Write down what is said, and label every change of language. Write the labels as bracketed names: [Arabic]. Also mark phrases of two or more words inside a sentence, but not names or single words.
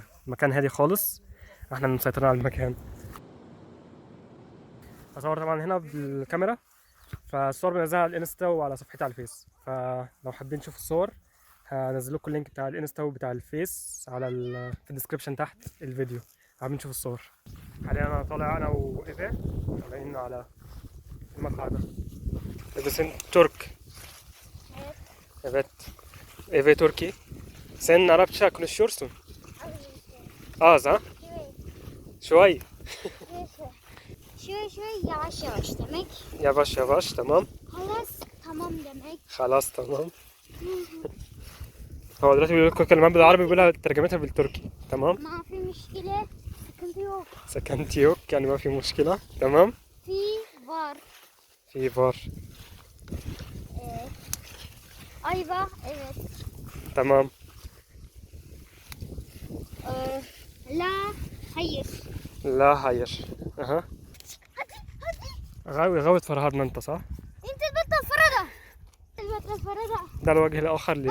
[Arabic] المكان هادي خالص، احنا اللي مسيطرين على المكان. هصور طبعا هنا بالكاميرا، فالصور بنزلها على الانستا وعلى صفحتي على الفيس، فلو حابين تشوفوا الصور هنزل لكم اللينك بتاع الانستا وبتاع الفيس على في الديسكربشن تحت الفيديو. حابين تشوفوا الصور. حاليا انا طالع انا وايفا طالعين على المقهى ده. [Turkish] Sen Türk. Evet. Evet Türkiye. Sen Arapça konuşuyorsun. Az ha? Şuay. Şöyle yavaş yavaş demek. Yavaş yavaş tamam. Halas tamam demek. [Arabic] خلاص تمام. هو دلوقتي بيقول لكم كلمات بالعربي بيقولها ترجمتها بالتركي. تمام. ما في مشكلة. [Turkish] Sıkıntı yok. Sıkıntı yok [Arabic] يعني ما في مشكلة. تمام. [Turkish] Fi var. في var. Evet. Ayva evet. [Arabic] تمام. [Turkish] La hayır. [Arabic] لا hayır. اها. غاوي تفرهدنا انت صح؟ انت تبطل فرده. تبطل فرده. ده الوجه الاخر ليفي.